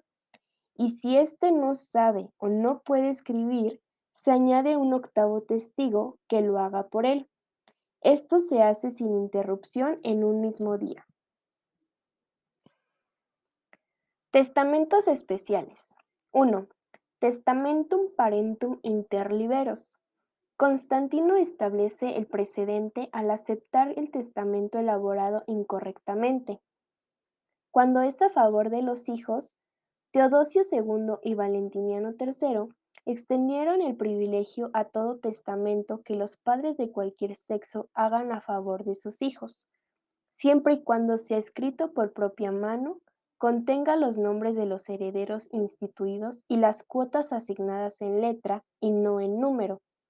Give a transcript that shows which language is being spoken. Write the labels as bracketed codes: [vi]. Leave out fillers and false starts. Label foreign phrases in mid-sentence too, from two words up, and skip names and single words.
[es] Y si éste no sabe o no puede escribir, se añade un 8º testigo que lo haga por él. Esto se hace sin interrupción en un mismo día. Testamentos especiales. 1. [la] Testamentum parentum inter liberos. [es] Constantino establece el precedente al aceptar el testamento elaborado incorrectamente. Cuando es a favor de los hijos, Teodosio II y Valentiniano III extendieron el privilegio a todo testamento que los padres de cualquier sexo hagan a favor de sus hijos, siempre y cuando sea escrito por propia mano, contenga los nombres de los herederos instituidos y las cuotas asignadas en letra y no en número.